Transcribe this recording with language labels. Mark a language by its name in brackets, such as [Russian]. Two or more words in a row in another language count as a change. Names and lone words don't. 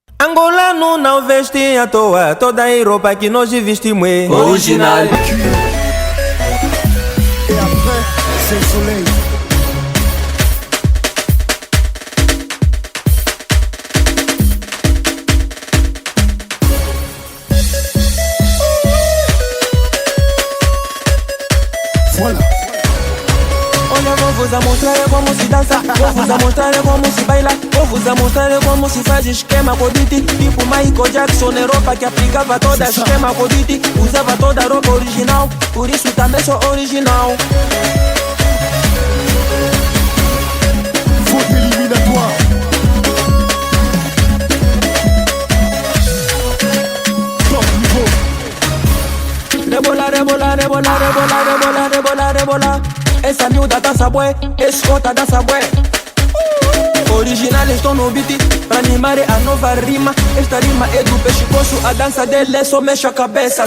[Portuguese] Angolano não veste à toa, toda a roupa que nós vestimos é original. [French] Et après, c'est le soleil. Voilà. [Portuguese] Olha, vou vos mostrar como se dança, vou vos mostrar como se baila, vou vos mostrar como se faz esquema com beat. Tipo Michael Jackson, Europa que aplicava toda esquema com beat. Usava toda a roupa original, por isso também sou original. [French] Vote éliminatoire. Top niveau. [Portuguese] Rebola, rebola, rebola, rebola, rebola, rebola, rebola. Essa miúda dança bué, esse outra dança bué. Original estou no beat, pra animar a nova rima. Esta rima é do pescoço, a dança dele é só mexe a cabeça.